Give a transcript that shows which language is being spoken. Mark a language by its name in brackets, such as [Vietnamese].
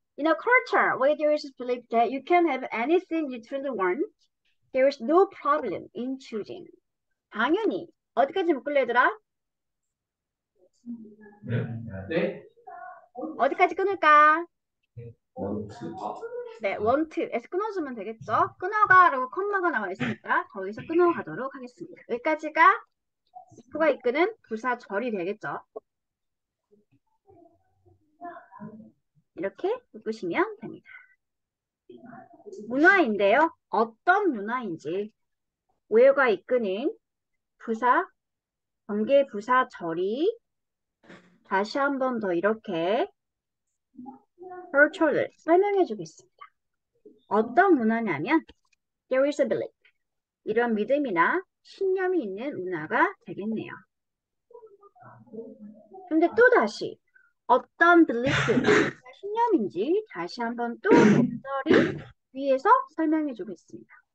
[English] In a culture where there is belief that you can have anything you truly want, there is no problem in choosing. [Korean] 당연히. 어디까지 묶을래, 얘들아? 네? 네? 어디까지 끊을까? 원투. 네, want에서 끊어주면 되겠죠? 끊어가라고 컴마가 나와 있으니까 거기서 끊어가도록 하겠습니다. 여기까지가 if가 이끄는 부사절이 되겠죠? 이렇게 묶으시면 됩니다. 문화인데요. 어떤 문화인지 where가 이끄는 부사, 관계 부사절이 다시 한 번 더 이렇게 culture를 설명해 주겠습니다. 어떤 문화냐면 [English] there is a belief. [Korean] 이런 믿음이나 신념이 있는 문화가 되겠네요. 근데 또 다시 어떤 belief, 신념인지 다시 한번 또 적절히 위에서 설명해 주겠습니다.